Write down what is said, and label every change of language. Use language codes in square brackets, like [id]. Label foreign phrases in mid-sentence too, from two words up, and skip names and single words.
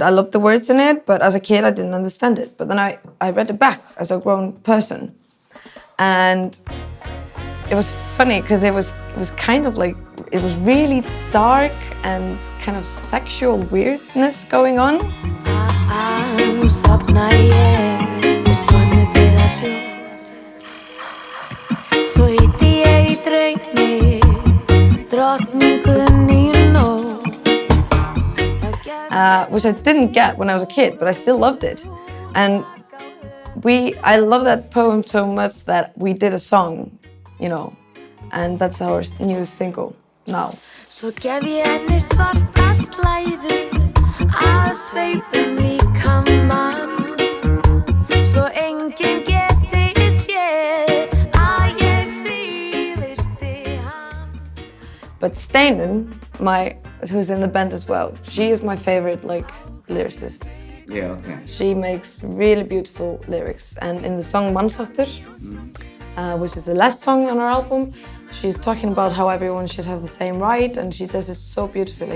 [en] I loved the words in it, but as a kid I didn't understand it. But then I read it back as a grown person, and it was funny because it was kind of like, it was really dark and kind of sexual weirdness going on. [is] Nú sofna ég, við svonir við að hljótt. Svo hitti ég í draumi, drottningunni í nótt. [en] Which I didn't get when I was a kid, but I still loved it. And I love that poem so much that we did a song, you know, and that's our new single now. [is] Svo gef ég henni svarta slæðu, að sveipum líkamann. Svo enginn geti séð að ég svívirti hann. [en] But Steinun, who's in the band as well, she is my favorite lyricist. Yeah, okay. She makes really beautiful lyrics, and in the song Mannsháttur, which is the last song on our album, she's talking about how everyone should have the same right, and she does it so beautifully.